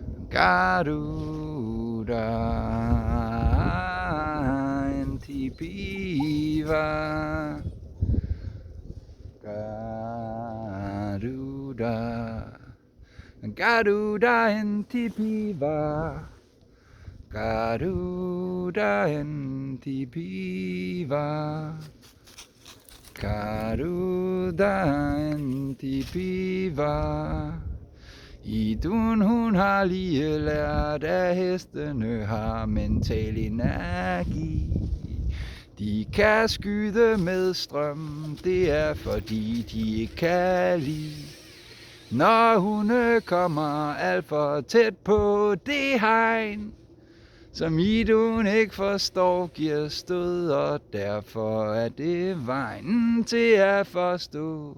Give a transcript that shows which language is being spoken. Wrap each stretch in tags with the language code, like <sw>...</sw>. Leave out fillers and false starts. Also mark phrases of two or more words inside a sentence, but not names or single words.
<da>Garuda Antipiva Garuda Garuda Antipiva Garuda Antipiva Garuda Antipiva. Idun hun har lige lært, at hestene har mental energi. De kan skyde med strøm, det er fordi de ikke kan lide. Når hunde kommer alt for tæt på det hegn, som Idun ikke forstår, giver stød, og derfor er det vejen til at forstå.</da>